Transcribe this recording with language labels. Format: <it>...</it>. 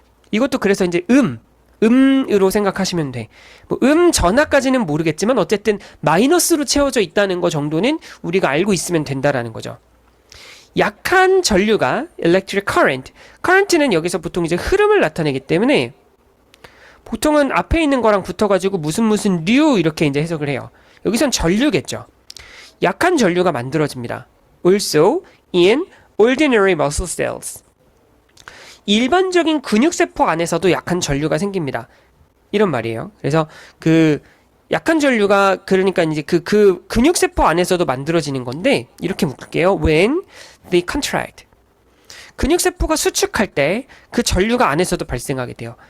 <ko>이것도 그래서 이제 음으로 생각하시면 돼. 뭐 전하까지는 모르겠지만 어쨌든 마이너스로 채워져 있다는 거 정도는 우리가 알고 있으면 된다라는 거죠. 약한 전류가 electric current는 여기서 보통 이제 흐름을 나타내기 때문에 보통은 앞에 있는 거랑 붙어가지고 무슨 류 이렇게 이제 해석을 해요. 여기선 전류겠죠. 약한 전류가 만들어집니다.</ko> <en>Also in ordinary muscle cells.</en> <ko>일반적인 근육세포 안에서도 약한 전류가 생깁니다. 이런 말이에요. 그래서 약한 전류가 그러니까 이제 그 근육세포 안에서도 만들어지는 건데 이렇게 묶을게요.</ko> <en>When they contract.</en> <ko>근육세포가 수축할 때 그 전류가 안에서도 발생하게 돼요.</ko>